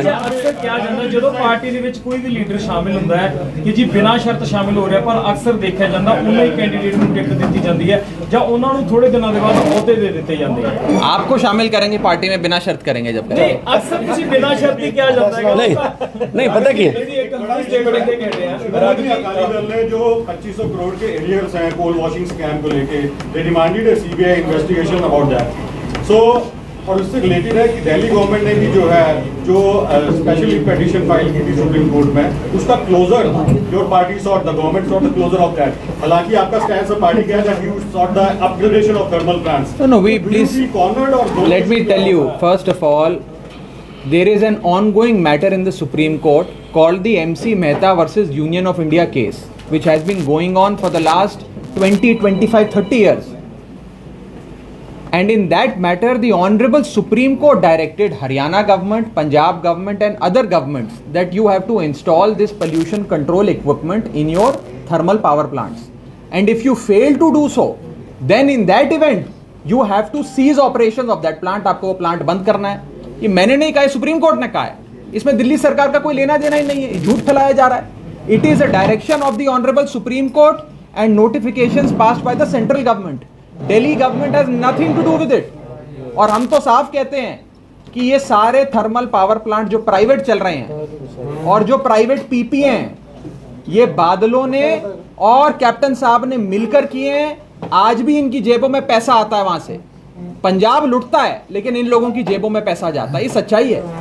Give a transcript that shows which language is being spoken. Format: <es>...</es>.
<pa>ਅਕਸਰ ਕਿਹਾ ਜਾਂਦਾ ਜਦੋਂ ਪਾਰਟੀ ਦੇ ਵਿੱਚ ਕੋਈ ਵੀ ਲੀਡਰ ਸ਼ਾਮਿਲ ਹੁੰਦਾ ਹੈ ਕਿ ਜੀ ਬਿਨਾਂ ਸ਼ਰਤ ਸ਼ਾਮਿਲ ਹੋ ਰਿਹਾ, ਪਰ ਅਕਸਰ ਦੇਖਿਆ ਜਾਂਦਾ ਉਹਨਾਂ ਹੀ ਕੈਂਡੀਡੇਟ ਨੂੰ ਟਿਕਟ ਦਿੱਤੀ ਜਾਂਦੀ ਹੈ ਜਾਂ ਉਹਨਾਂ ਨੂੰ ਥੋੜੇ ਦਿਨਾਂ ਦੇ ਬਾਅਦ ਅਹੁਦੇ ਦੇ ਦਿੱਤੇ ਜਾਂਦੇ ਆ।</pa> <hi>आपको शामिल करेंगे पार्टी में, बिना शर्त करेंगे जब</hi> <pa>ਨਹੀਂ, ਅਕਸਰ ਤੁਸੀਂ ਬਿਨਾਂ ਸ਼ਰਤ ਹੀ ਕਿਹਾ ਜਾਂਦਾ ਹੈ।</pa> <hi>नहीं पता क्या है, एक स्टेटमेंट दे कहते हैं अकाली दल ने जो 2500 करोड़ के एरियर्स हैं कोल वॉशिंग स्कैम को लेके,</hi> <en>They demanded a CBI investigation about that.</en> <hi>सो और उससे रिलेटेड है कि दिल्ली गवर्नमेंट ने भी जो है जो स्पेशली पिटीशन फाइल की थी सुप्रीम कोर्ट में, उसका closure</hi> <en>Your party sought, the government sought the closure of that.</en> <hi>हालांकि आपका स्टैंड ऑफ पार्टी क्या है</hi> <en>That you sought the upgradation of thermal plants. No, we please let me tell you, first of all, there is an ongoing matter in the Supreme Court called the MC Mehta versus Union of India case, which has been going on for the last 20, 25, 30 years. And in that matter, the Honorable Supreme Court directed Haryana government, Punjab government and other governments that you have to install this pollution control equipment in your thermal power plants. And if you fail to do so, then in that event you have to cease operations of that plant.</en> <hi>आपको वो plant बंद करना है। ये मैंने नहीं कहा है, सुप्रीम कोर्ट ने कहा है। इसमें दिल्ली सरकार का कोई लेना देना ही नहीं है, झूठ फैलाया जा रहा है।</hi> <en>It is a direction of the Honorable Supreme Court and notifications passed by the central government. Delhi government has nothing to do with it.</en> <hi>और हम तो साफ कहते हैं कि ये सारे थर्मल पावर प्लांट जो प्राइवेट चल रहे हैं और जो प्राइवेट पीपी हैं, ये बादलों ने और कैप्टन साहब ने मिलकर किए हैं। आज भी इनकी जेबों में पैसा आता है, वहां से पंजाब लुटता है लेकिन इन लोगों की जेबों में पैसा जाता है, ये सच्चाई है।</hi>